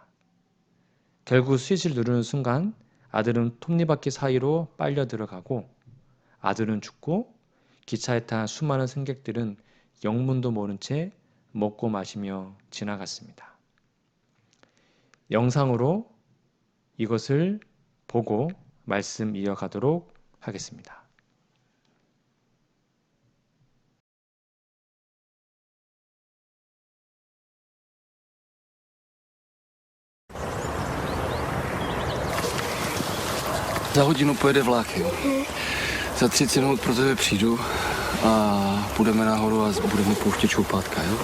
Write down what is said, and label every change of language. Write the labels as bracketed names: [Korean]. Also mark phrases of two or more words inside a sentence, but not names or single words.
[Korean] 결국 스위치를 누르는 순간 아들은 톱니바퀴 사이로 빨려 들어가고 아들은 죽고 기차에 탄 수많은 승객들은 영문도 모른 채 먹고 마시며 지나갔습니다. 영상으로 이것을 보고 말씀 이어가도록 하겠습니다. [Czech] Za hodinu pojede vlak, jo. Za 30 minut pro tebe přijdu a půjdeme nahoru a budeme pouštět čoupátka, jo.